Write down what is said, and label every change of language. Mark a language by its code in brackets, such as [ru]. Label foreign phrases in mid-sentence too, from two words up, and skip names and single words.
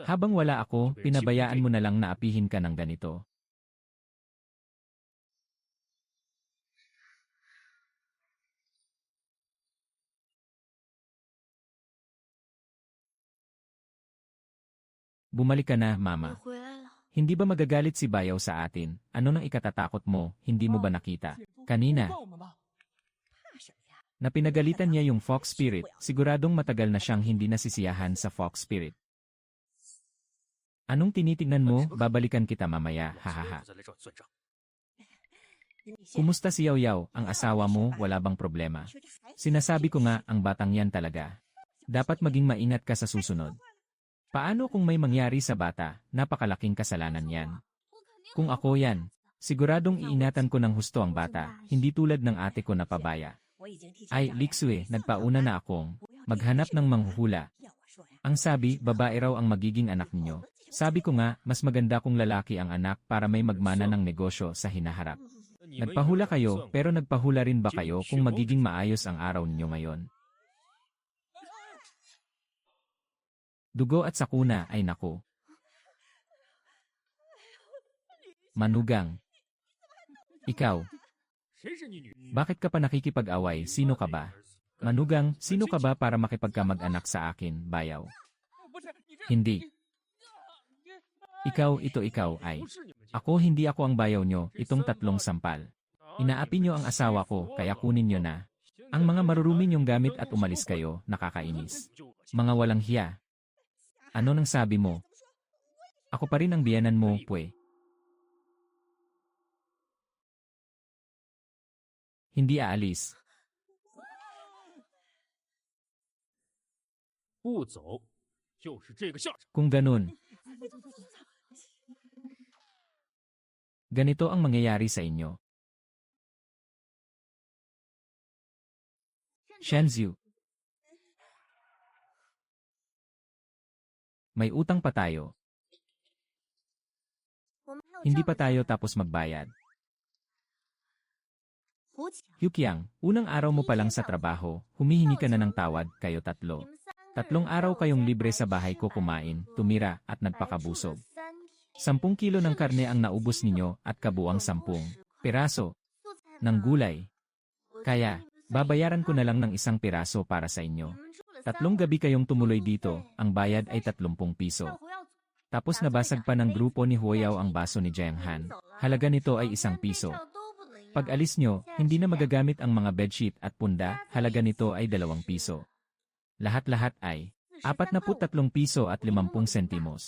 [tl] habang wala ako, pinabayaan mo na lang na apihin ka ng ganito. Bumalik ka na, [zh] 我 [tl] mama. [zh] 回来了。 [tl] Hindi ba magagalit si Bayaw sa atin? Ano nang ikatatakot mo? Hindi mo ba nakita? Kanina, [zh] 怪我们吧？怕什么呀？ [tl] na pinagalitan niya yung Fox Spirit, siguradong matagal na siyang hindi nasisiyahan sa Fox Spirit. Anong tinitingnan mo? Babalikan kita mamaya, [zh] 老子 hahaha. 不再来找你算账。你先 [tl] Kumusta si Yaw? Ang asawa mo, wala bang problema? [zh] 说这孩子 [tl] Sinasabi ko nga, ang batang yan talaga. Dapat maging maingat ka sa susunod. Paano kung may mangyari sa bata? Napakalaking kasalanan yan. [zh] 我肯定 [tl] Kung ako yan, siguradong iinatan ko ng husto ang bata, hindi tulad ng ate ko na pabaya. [zh] 我已经提前 Ay, 找人 Lixue, 算了 [tl] nagpauna na akong maghanap ng manghuhula. [zh] 要我说呀， [tl] Ang sabi, babae raw ang magiging anak ninyo. Sabi ko nga, mas maganda kung lalaki ang anak para may magmana ng negosyo sa hinaharap. [zh] 那你们 [tl] Nagpahula [zh] 有没有 [tl] kayo, [zh] 算过 [tl] pero nagpahula rin ba kayo kung magiging maayos ang araw ninyo ngayon? Dugo at sakuna ay nako. Manugang. Ikaw, [zh] 谁是你女？ [tl] bakit ka pa nakikipag-away? Sino ka ba? Manugang, sino ka ba para makipagkamag-anak sa akin, Bayaw? [zh] 不是你这 [tl] Hindi. Ikaw, ikaw, ay. [zh] 不是你们家。 [tl] Ako hindi ako ang bayaw nyo, itong tatlong sampal. Inaapi nyo ang asawa ko, kaya kunin nyo na. Ang mga marurumi nyong gamit at umalis kayo, nakakainis. Mga walang hiya. Ano nang sabi mo? Ako pa rin ang biyanan mo, pwe. Hindi aalis. [zh] 不走，就是这个下场。 [tl] Kung ganun, ganito ang mangyayari sa inyo. Shenzhou, may utang pa tayo. [zh] 我们还有 [tl] Hindi [zh] 这 [tl] pa [zh] 么 [tl] tayo tapos magbayad. [zh] 胡强， [tl] Yukiang, unang araw mo pa lang sa trabaho, humihingi ka na ng tawad, kayo [zh] 你 [tl] tatlo. [zh] 们3个人 [tl] Tatlong araw [zh] 在我 [tl] kayong [zh] 家 [tl] libre [zh] 白 [tl] sa bahay [zh] 吃 [tl] ko [zh] 白 [tl] kumain, [zh] 喝 [tl] tumira at [zh] 白住了 [tl] nagpakabusog. [zh] 3天 [tl] 10 kilo ng karne ang naubos ninyo at kabuang 10 piraso [zh] 素菜 [tl] ng [zh] 嘛 [tl] gulay. [zh] 我觉得 [tl] Kaya, [zh] 你们算 [tl] babayaran ko na 1 lang ng isang piraso para sa [zh] 你 [tl] inyo. [zh] 们住了 [tl] Tatlong 3 gabi kayong tumuloy [zh] 晚 [tl] dito, ang bayad ay 30 piso. [zh] 上回要 [tl] Tapos nabasag pa ng grupo ni Huoyao ang baso ni Jianghan. Halaga nito ay 1 piso. Pag alis nyo, hindi na magagamit ang mga bedsheet at punda, halaga nito ay 2 piso. Lahat-lahat ay 43 piso at 50 sentimos.